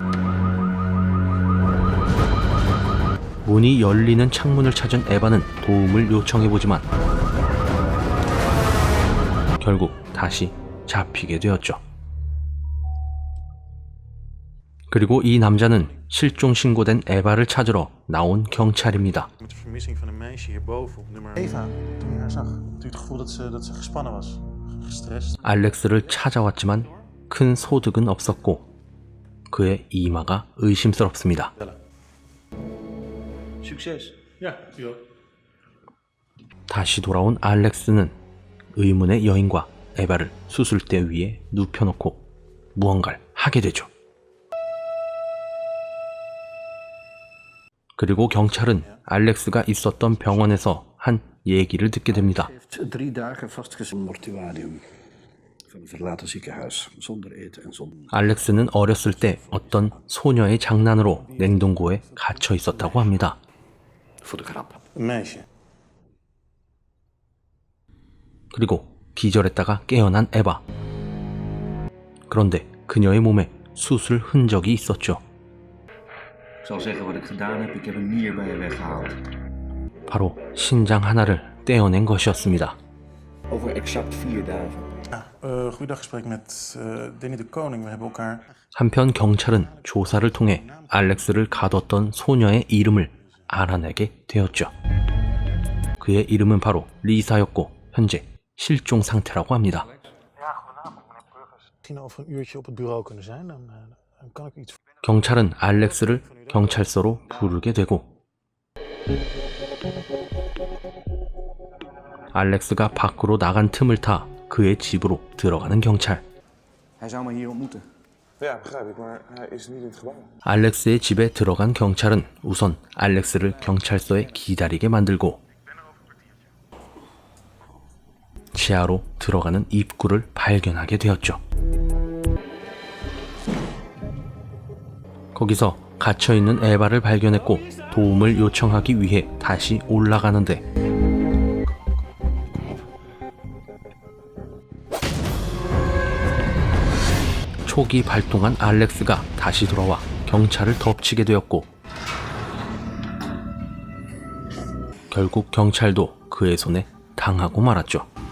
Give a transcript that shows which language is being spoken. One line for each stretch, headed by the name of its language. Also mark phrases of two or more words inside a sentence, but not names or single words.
Korean: 문이 열리는 창문을 찾은 에바는 도움을 요청해보지만 결국 다시 잡히게 되었죠. 그리고 이 남자는 실종 신고된 에바를 찾으러 나온 경찰입니다.
Dutch: Met de vermissing van een meisje hierboven op nummer... Eva, toen je haar zag, had u het gevoel dat ze gespannen was? Gestrest?
Korean: 알렉스를 찾아왔지만 큰 소득은 없었고 그의 이마가 의심스럽습니다.
Dutch: Succes. Ja, u ook.
Korean: 다시 돌아온 알렉스는 의문의 여인과 에바를 수술대 위에 눕혀놓고 무언가를 하게 되죠. 그리고 경찰은 알렉스가 있었던 병원에서 한 얘기를 듣게 됩니다.
Dutch: Heeft 3 dagen vastgezeten mortuarium van een verlaten ziekenhuis. Zonder eten en zonder...
Korean: 알렉스는 어렸을 때 어떤 소녀의 장난으로 냉동고에 갇혀 있었다고 합니다.
Dutch: Voor de grap. Een meisje.
Korean: 그리고 기절했다가 깨어난 에바. 그런데 그녀의 몸에 수술 흔적이 있었죠.
Dutch: Ik zal zeggen wat ik gedaan heb. Ik heb een nier bij je weggehaald.
Korean: 바로 신장 하나를 떼어낸 것이었습니다.
Dutch: Over exact 4 dagen. Ja, goeiedag, gesprek met Danny de Koning. We hebben elkaar...
Korean: 한편 경찰은 조사를 통해 알렉스를 가뒀던 소녀의 이름을 알아내게 되었죠. 그의 이름은 바로 리사였고 현재 실종 상태라고 합니다.
Dutch: Misschien over een uurtje op het bureau kunnen zijn. Dan kan ik iets...
Korean: 경찰은 알렉스를 경찰서로 부르게 되고 알렉스가 밖으로 나간 틈을 타 그의 집으로 들어가는 경찰.
Dutch: Hij zou me hier ontmoeten. Ja, begrijp ik, maar hij is niet in het gebouw.
Korean: 알렉스의 집에 들어간 경찰은 우선 알렉스를 경찰서에 기다리게 만들고 지하로 들어가는 입구를 발견하게 되었죠. 거기서 갇혀있는 에바를 발견했고 도움을 요청하기 위해 다시 올라가는데 촉이 발동한 알렉스가 다시 돌아와 경찰을 덮치게 되었고 결국 경찰도 그의 손에 당하고 말았죠.